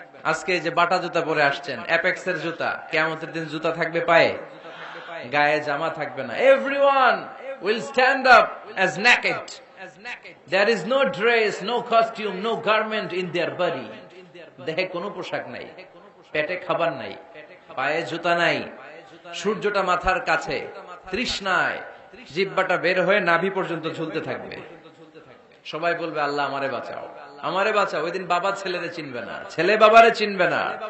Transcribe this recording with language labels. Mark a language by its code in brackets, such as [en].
[bn] আজকে যে বাটা জুতা পরে আসছেন, অ্যাপেক্সের জুতা, কিয়ামতের দিন জুতা থাকবে পায়ে, গায়ে জামা থাকবে না। [en] Everyone will stand up as naked. There is no dress, no costume, no garment in their body. [bn] দেহে কোনো পোশাক নাই, পেটে খাবার নাই, পায়ে জুতা নাই, সূর্যটা মাথার কাছে, তৃষ্ণায় জিহ্বাটা বের হয়ে নাভি পর্যন্ত ঝুলতে থাকবে। সবাই বলবে আল্লাহ আমারে বাঁচাও, আমারে বাঁচাও। ওই দিন বাবা ছেলেরে চিনবে না, ছেলে বাবারে চিনবে না।